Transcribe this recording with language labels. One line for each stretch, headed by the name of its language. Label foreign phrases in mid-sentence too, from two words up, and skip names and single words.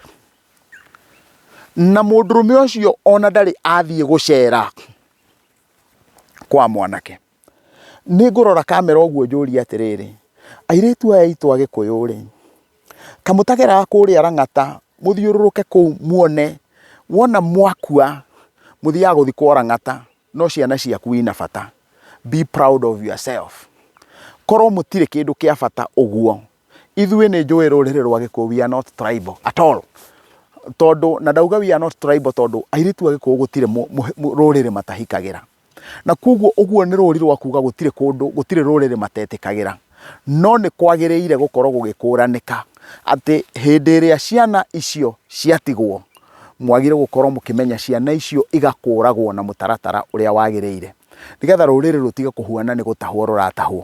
Kikuyu: Na mũndũrũme ũcio ona ndarĩ athiĩ gũcera kwa mwanake. Nĩ ngũrora kamera ũguo njũrie atĩrĩrĩ, airĩtu aya aitũ a Gĩkũyũ rĩ, kamũtagera kũrĩa Rang'ata, mũthiũrũrũke kũu muone, wona mwakua mũthiaga gũthikwo Rang'ata, no ciana ciaku ina bata.
English: Be proud of yourself.
Kikuyu: Korwo mũtirĩ kĩndũ kĩa bata ũguo, ithuĩ nĩ njũĩ rũrĩrĩ rwa Gĩkũyũ,
English: we are not tribal at all.
Kikuyu: Tondũ na ndauga
English: we are not tribal
Kikuyu: tondũ airĩtu a Gĩkũyũ gũtirĩ rũrĩrĩ matahikagĩra. Na koguo ũguo nĩ rũri rwa kuga gũtirĩ kũndũ, gũtirĩ rũrĩrĩ matetĩkagĩra. No nĩ kwagĩrĩire gũkorwo gũgĩkũranĩka atĩ hĩndĩ ĩrĩa ciana icio ciatigwo, mwagire gũkorwo mũkĩmenya ciana icio igakũragwo na mũtaratara ũrĩa wagĩrĩire, nĩgetha rũrĩrĩ rũtige kũhuana nĩ gũtahwo rũratahwo.